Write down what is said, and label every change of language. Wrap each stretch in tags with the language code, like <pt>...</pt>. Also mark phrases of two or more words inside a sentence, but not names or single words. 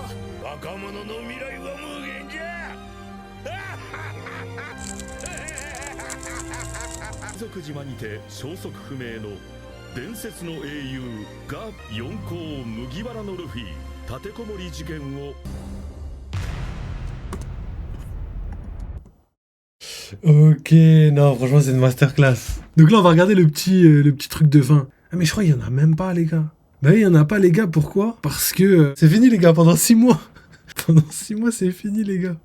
<ja>若者の未来は無限じゃ。族島にて消息不明の伝説の英雄ガープ四皇麦わらのルフィ立てこもり事件を。</ja> <fr>Ok, non, franchement, c'est une masterclass. Donc là, on va regarder le petit truc de fin. Ah, mais je crois qu'il y en a même pas, les gars. Bah oui, il y en a pas, les gars. Pourquoi? Parce que c'est fini, les gars, pendant 6 mois. Pendant 6 mois, c'est fini, les gars.</fr>